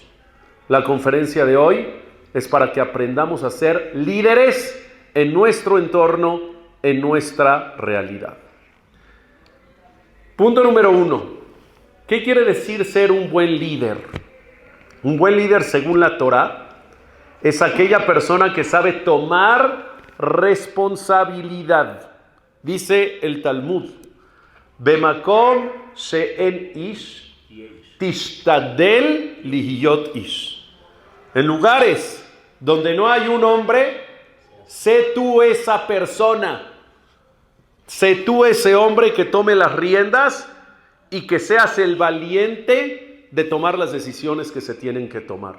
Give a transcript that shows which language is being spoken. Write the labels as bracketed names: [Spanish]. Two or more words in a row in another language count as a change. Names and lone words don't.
[Spanish] La conferencia de hoy es para que aprendamos a ser líderes en nuestro entorno, en nuestra realidad. Punto número 1. ¿Qué quiere decir ser un buen líder? Un buen líder, según la Torá, es aquella persona que sabe tomar responsabilidad. Dice el Talmud, [Hebrew] במקום שאין איש, השתדל להיות איש. [Spanish] En lugares donde no hay un hombre, sé tú esa persona. Sé tú ese hombre que tome las riendas y que seas el valiente de tomar las decisiones que se tienen que tomar.